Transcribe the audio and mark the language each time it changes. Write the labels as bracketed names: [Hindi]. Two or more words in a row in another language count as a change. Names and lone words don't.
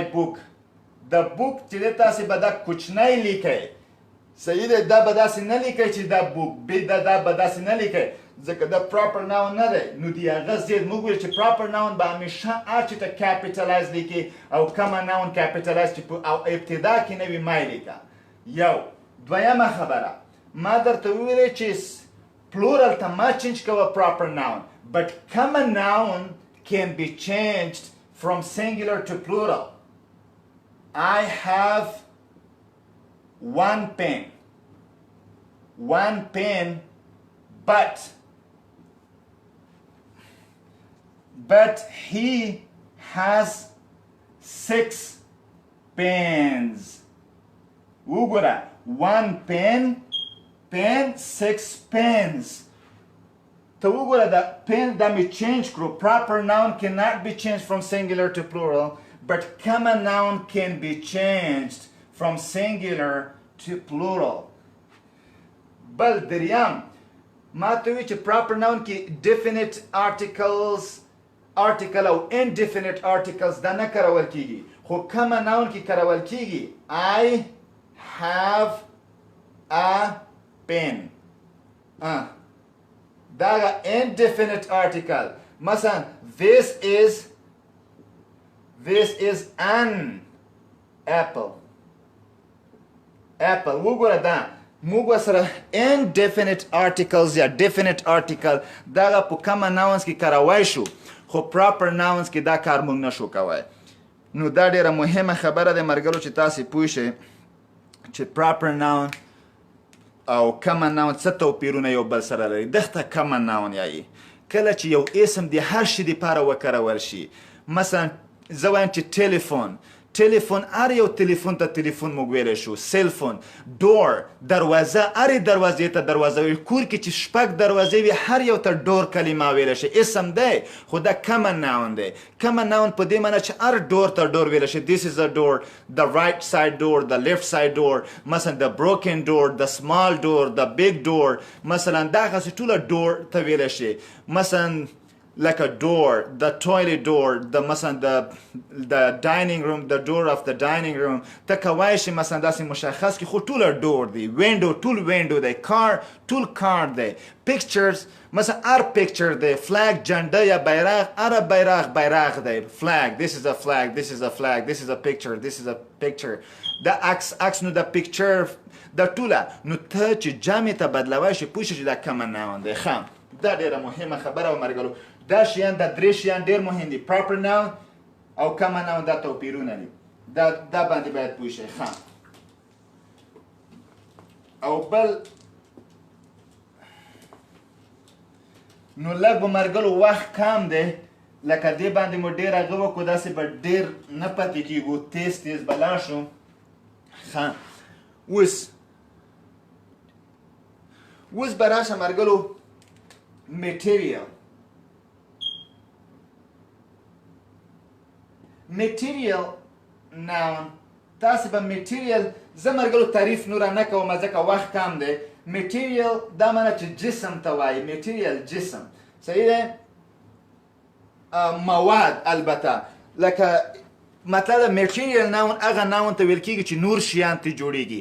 [English] book the book [Pashto] چې دی تاسې به دا کوچنی لیکئ صحیح دی دا به داسې نه لیکئ چې دا book دا به داسې نه لیکئ ځکه دا [English] proper noun [Pashto] نه دی نو د هغه ضد موږ ویل چې [English] proper noun [Pashto] به همیشه هر چې ته capitalize لیکي او [English] common noun [Pashto] capitalize چې او ابتدا کې نه وي ما یې لیکه یو دویمه خبره ما درته وویلې چې plural ته ما change کوه [English] proper noun but common noun can be changed from singular to plural I have one pen but he has 6 pens. وګوره 1 pen 6 pens. [Pashto] ته وګوره دا pen دا می change کړو [English] proper noun cannot be changed from singular to plural but common noun can be changed from singular to plural. [Pashto] بل دریم ما ته وی چې [English] proper noun [Pashto] کې [English] definite article [Pashto] او [English] indefinite articles [Pashto] دا نه کارول کیږي خو [English] common noun [Pashto] کې کارول کیږي [English] I have a pen [Pashto] دا [English] indefinite article [Pashto] مثلا this [English] is an apple [Pashto] وګوره دا موږ ورسره [English] indefinite articles [Pashto] یا [English] definite article [Pashto] دغه په [English] common nouns [Pashto] کې کاروای شو خو [English] proper nouns [Pashto] کې دا کار موږ نشو کوای. نو دا ډیره مهمه خبره ده مرګلو چې تاسو پوه شئ چې [English] proper noun [Pashto] او [English] common noun [Pashto] څه توپیرونه یو بل سره لري. دغه [English] common noun [Pashto] یایي کله چې یو اسم د هر شي لپاره وکارول شي. مثلا زه وایم چې تلیفون هر یو تلیفون ته تلیفون موږ ویلی شو. سیلفون، ډور، دروازه، هرې دروازې ته دروازه ویل. کور کې چې شپږ دروازې وي هر یو ته ډور کلمه ویلی شي. اسم دی خو دا [English] common noun [Pashto] دی. [English] common noun [Pashto] په دې معنی چې هر ډور ته ډور ویلی شي. [English] this is a door, the right side door, the left side door. مثلا the broken door, the small door, the big door. [Pashto] مثلا دغسې ټوله ډور ته ویلی شي. [English] مثلا like a door, the toilet door, the dining room, the door of the dining room. [Pashto] ته کوای شي مثلا داسې مشخص کړي خو ټوله ډور دی. window ټول window دی. car ټول car دی. pictures مثلا هر picture دی. flag جنډه یا بیرغ هر بیرغ دی. [English] flag, this is a flag, this is a flag, this is a picture, this is a picture. [Pashto] دا عکس نو دا picture دا ټوله نو ته چې جمع ته بدلوای شي پوه شي چې دا [English] common noun [Pashto] دی. ښه دا ډیره مهمه خبره و مرګلو. دا شیان دا درې شیان ډېر مهم دي. [English] proper noun [Pashto] او [English] common noun [Pashto] دا توپیرونه دي. دا باندې باید پوه شئ. ښه او بل نو لږ به مرګلو وخت کم دی لکه دې باندې مو ډېر هغه وکړو داسې به ډېر نه پاتې کېږو. تیز به لاړ شو. ښه اوس به راشه مرګلو [English] material noun. [Pashto] تاسو به material زه مرګلو تعریف نور نه کوم ځکه وخت کم دی. material دا معنی چې جسم ته وایي. material جسم صحیح دی. مواد البته لکه مطلب [English] material noun [Pashto] هغه noun ته ویل کېږي چې نور شیان ته جوړیږي.